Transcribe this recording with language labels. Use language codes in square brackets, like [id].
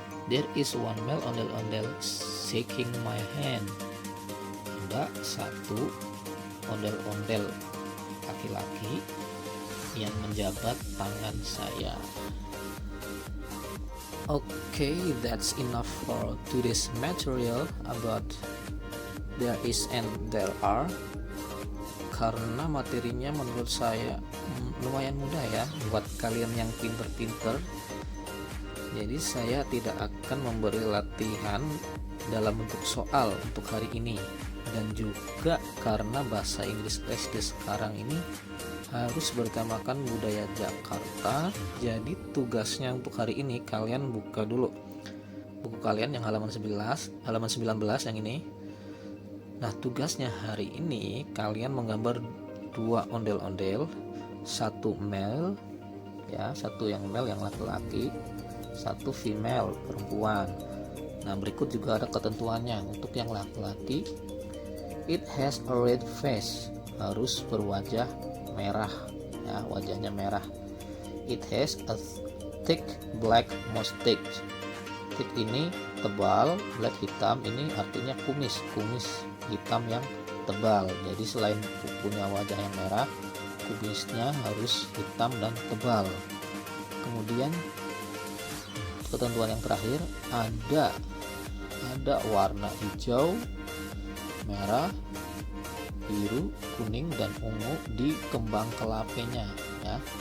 [en] There is one male ondel-ondel shaking my hand. [id] Ada satu ondel-ondel laki-laki yang menjabat tangan saya. [en] Okay, that's enough for today's material about there is and there are. [id] Karena materinya menurut saya lumayan mudah ya buat kalian yang pinter-pinter. Jadi saya tidak akan memberi latihan dalam bentuk soal untuk hari ini. Dan juga karena bahasa Inggris SD sekarang ini harus bertemakan budaya Jakarta. Jadi tugasnya untuk hari ini, kalian buka dulu buku kalian yang halaman 19 yang ini. Nah, tugasnya hari ini kalian menggambar dua ondel-ondel, satu male ya, satu yang male yang laki-laki, satu female perempuan. Nah, berikut juga ada ketentuannya. Untuk yang laki-laki, [en] it has a red face, [id] harus berwajah merah ya, wajahnya merah. [en] It has a thick black mustache. [id] Thick ini tebal, black hitam, ini artinya kumis hitam yang tebal. Jadi selain punya wajah yang merah, kumisnya harus hitam dan tebal. Kemudian ketentuan yang terakhir, ada warna hijau, merah, biru, kuning, dan ungu di kembang kelapenya ya.